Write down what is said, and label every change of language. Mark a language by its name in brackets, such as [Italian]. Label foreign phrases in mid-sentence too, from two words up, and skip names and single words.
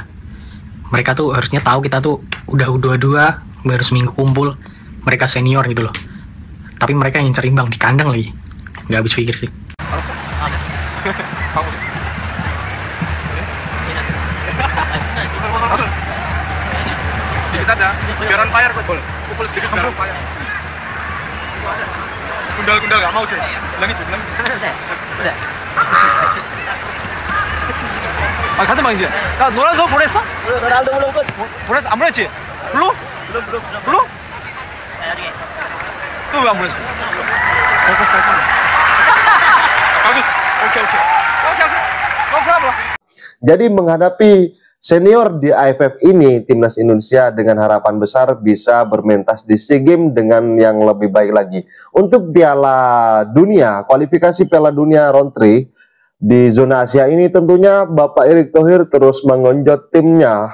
[Indonesian] Mereka tuh harusnya tahu kita tuh udah U22, baru seminggu kumpul. Mereka senior gitu loh. Tapi mereka ngincer imbang di kandang lagi. Nggak habis pikir sih. Sedikit aja, biar [English] on fire coach. [Indonesian] Pukul sedikit biar [English] on fire. [Indonesian] Gundal-gundal gak mau sih. Ulangi. udah. [Korean] 같은 방이지? 야, 너랑 너 보냈어? [Indonesian] Ronaldo belum coach. [Korean] 보냈어? 안 보냈지? 블루? 블루? 또 왜 안 보냈어? [Indonesian] Bagus. [Korean] 오케이. 오케이. [Indonesian] Jadi menghadapi senior di AFF ini, timnas Indonesia dengan harapan besar bisa bermentas di SEA Games dengan yang lebih baik lagi. Untuk Piala Dunia, kualifikasi Piala Dunia round 3 di zona Asia ini tentunya Bapak Erick Thohir terus mengonjot timnya.